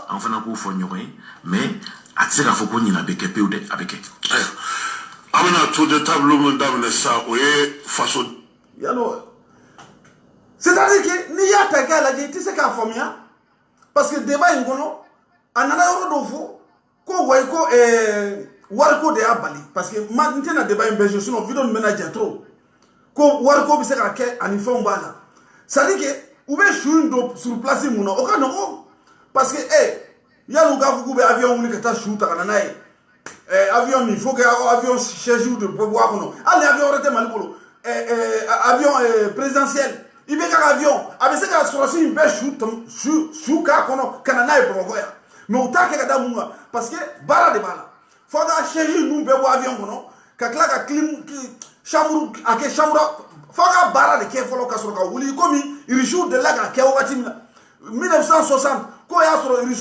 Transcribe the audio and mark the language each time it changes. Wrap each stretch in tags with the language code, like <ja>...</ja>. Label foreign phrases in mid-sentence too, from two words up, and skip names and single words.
<bm>an fana k'o fɔ ɲɔgɔn ye mais a tɛ se k'a fɔ ko ɲina bɛ kɛ pewu dɛ a bɛ kɛ an bɛna</bm> <fr>tour de table</fr> <bm>min daminɛ sisan o ye faso yalo</bm> <fr>c'est-à-dire que</fr> <bm>n'i y'a ta k'a lajɛ i tɛ se k'a faamuya</bm> <fr>parce que</fr> <bm>débat in kɔnɔ a nana yɔrɔ dɔw fɔ ko wayi ko wariko de y'a bali</bm> <fr>parce que</fr> <bm>n tɛna débat in bɛɛ jouer sinon vidéo nin bɛna ja trop ko wariko bɛ se ka kɛ ani fɛnw b'a la</bm> <fr>c'est-à-dire que</fr> <bm>u bɛ su in don</bm> <fr>sur place</fr> <bm>mun na o ka nɔgɔn</bm> <fr>parce que</fr> <bm>yan'u k'a fɔ k'u bɛ avion wuli ka taa su ta ka na n'a ye avion min</bm> <fr>il faut que</fr> <bm>avion siège de bɔ a kɔnɔ hali avion wɛrɛ tɛ Mali bolo</bm> <fr>avion présidentiel</fr> <bm>IBK ka avion a bɛ se ka sɔrɔsi in bɛɛ su k'a kɔnɔ ka na n'a ye Bamakɔ yan mais u t'a kɛ ka da mun kan</bm> <fr>parce que</fr> <bm>baara de b'a la fo ka siège ninnu bɛɛ bɔ avion kɔnɔ ka tila ka chambre a kɛ chambre fo ka baara de kɛ fɔlɔ ka sɔrɔ ka wuli komi irisiw delila k'a kɛ wagati min na 1960 k'o y'a sɔrɔ</bm>